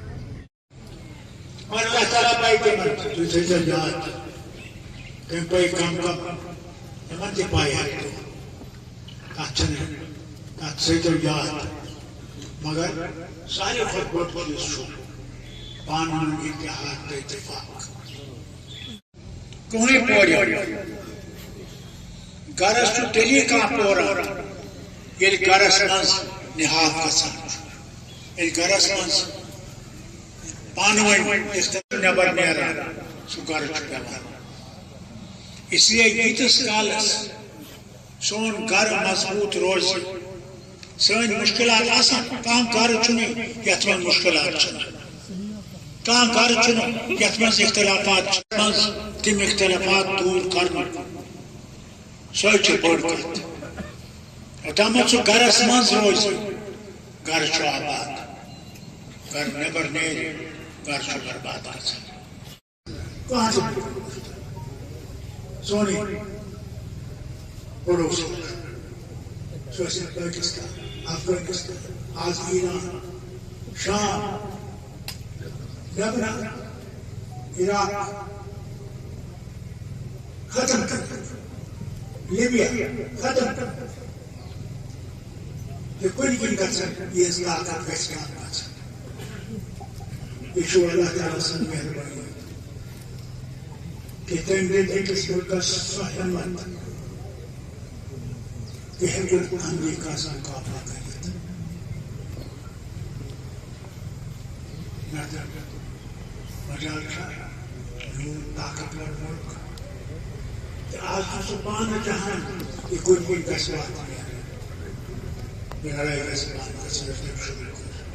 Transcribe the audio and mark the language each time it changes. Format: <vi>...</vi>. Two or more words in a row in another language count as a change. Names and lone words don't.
<ks>اور اللہ تعالیٰ پائی تِمن تُہۍ تھٲیزیو یاد تٔمۍ پائی کم کم یِمن تہِ پاے ہٮ۪کہِ تتھ چھُنہٕ تتھ تھٲیزیو یاد مگر ساروی کھۄتہٕ بوٚڑ چیٖز چھُ پانہٕ ؤنۍ اتحاد تہٕ اتفاق کٕہٕنۍ پورِ گرس چھُ تیٚلی کانٛہہ پوران ییٚلہِ گرس منٛز نِہاد گژھان چھُ ییٚلہِ گرس منٛز پانہٕ ؤنۍ نٮ۪بر نیران سُہ گرٕ چھُ پیوان اس لیے ییٖتِس کالس سون گرٕ مضبوٗط روزِ سٲنۍ مُشکلات آسان کانٛہہ گرٕ چھُنہٕ یتھ منٛز مُشکلات چھِنہٕ کانٛہہ گرٕ چھُنہٕ یتھ منٛز اختلافات منٛز تِم اختلافات دوٗر کرنُک سۄے چھِ بٔڑ کتھ یوٚتامتھ سُہ گرس منٛز روزِ گرٕ چھُ آباد گرٕ نٮ۪بر نیرِ گرٕ چھُ برباد گژھان سونُے پڑوس سُہ ٲسِن پٲکستان افغانستان آز ایران شام لبنان عراق</ks> <ur>ختم کر</ur> <ks>لیبیا</ks> <ur>ختم کر</ur> <ks>یہ کُنہِ کِنۍ گژھن یِہٕنٛز طاقت گژھِ کم گژھن یہ چھُ اللہ تعالیٰ سٕنٛز مہربٲنی کہ تٔمۍ دِژ أکِس مُلکس سۄ ہٮ۪مت کہ ہیٚکُن امریکاہس مُقابلہ کٔرِتھ مجال چھا یوٗت طاقتور مُلک تہٕ آز چھُ سُہ پانہٕ چاہان کہ کُنہِ کُنہِ گژھِ واتھ نیرٕنۍ یہِ لڑٲے گژھِ بنٛد گژھٕنۍ یۄس تٔمۍ شروع کٔر</ks>